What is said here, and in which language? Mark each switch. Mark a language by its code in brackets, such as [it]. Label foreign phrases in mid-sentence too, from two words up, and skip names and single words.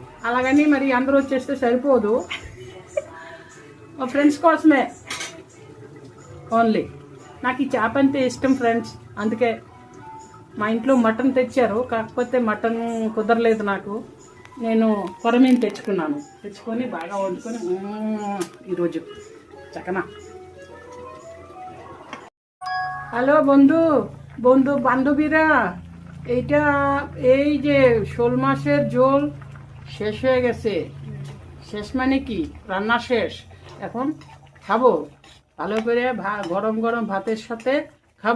[te] అలాగని మరి అందరూ వచ్చేస్తే సరిపోదు, మా ఫ్రెండ్స్ కోసమే ఓన్లీ. నాకు ఈ చేప అంటే ఇష్టం ఫ్రెండ్స్, అందుకే మా ఇంట్లో మటన్ తెచ్చారు, కాకపోతే మటన్ కుదరలేదు నాకు. నేను కొరమీను తెచ్చుకొని బాగా వండుకొని ఈరోజు చక్కన। [bn] হ্যালো বন্ধু বান্ধবীরা, এইটা এই যে শোল মাছের ঝোল শেষ হয়ে গেছে। শেষ মানে কি, রান্না শেষ। এখন খাবো ভালো করে, গরম গরম ভাতের সাথে খাবো।